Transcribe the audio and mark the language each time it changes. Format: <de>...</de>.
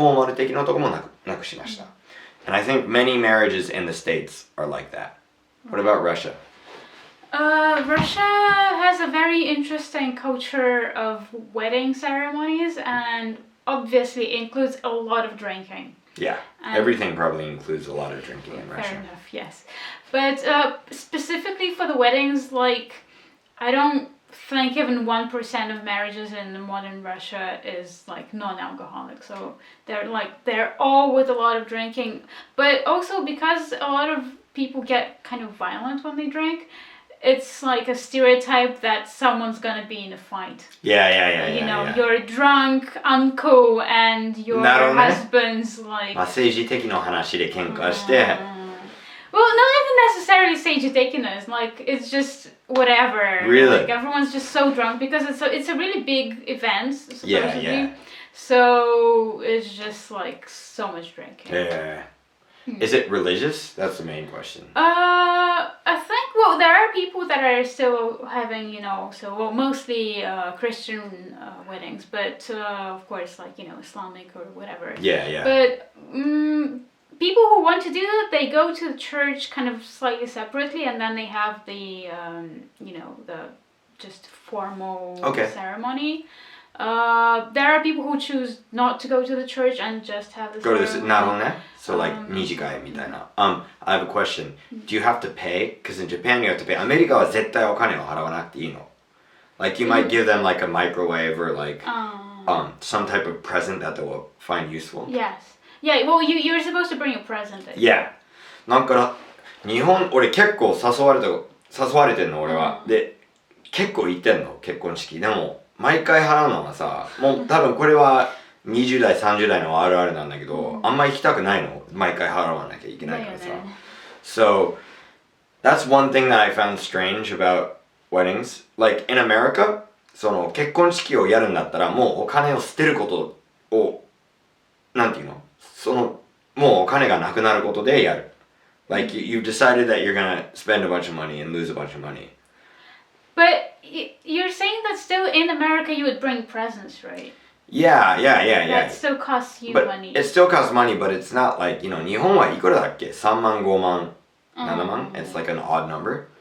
<ja>フォーマル的なとこもなくしました。</ja> <en>And I think many marriages in the States are like that. What about Russia? Russia has a very interesting culture of wedding ceremonies and obviously includes a lot of drinking. Yeah, everything probably includes a lot of drinking in Russia. Fair enough, yes. But specifically for the weddings, like, I don't think even 1% of marriages in modern Russia is like non-alcoholic. So they're all with a lot of drinking. But also because a lot of people get kind of violent when they drink, it's like a stereotype that someone's gonna be in a fight. Yeah. Your drunk uncle and your husband's like...</en> <ja>政治的な話で喧嘩して、</ja> <en>Well, not even necessarily seiji-tekiness. Like, it's just whatever. Really? Like, everyone's just so drunk because it's a really big event, supposedly. Yeah. So, it's just, like, so much drinking. Yeah. Is it religious? That's the main question. I think, well, there are people that are still having, mostly Christian weddings, but of course, like, Islamic or whatever. Yeah. But people who want to do that, they go to the church kind of slightly separately, and then they have the, the just formal ceremony. There are people who choose not to go to the church and just have the ceremony.</en> <ja>なるほどね。</ja> <en>So like</en> <ja>二次会みたいな。</ja> <en>I have a question. Do you have to pay? Because in Japan you have to pay.</en> <ja>アメリカは絶対お金を払わなくていいの。</ja> <en>Like you might give them like a microwave or like some type of present that they will find useful. Yes. Yeah, well you're supposed to bring a present.</en> <ja>Yeah. なんか日本俺結構誘われてんの俺は。で結構行ってんの結婚式。でも毎回払うのはさ、もう多分これは20代30代のあるあるなんだけど、あんま行きたくないの。毎回払わなきゃいけないからさ。</ja> <en>So that's one thing that I found strange about weddings. Like in America,</en> <ja>その結婚式をやるんだったらもうお金を捨てることをなんていうの？もうお金がなくなることでやる。</ja> <en>Like you've decided that you're gonna spend a bunch of money and lose a bunch of money. But you're saying that still in America you would bring presents, right? Yeah. That still costs you money. It still costs money, but it's not like,</en> <ja>日本はいくらだっけ ?3 万、5万、7万</ja> <en>It's like an odd number.</en>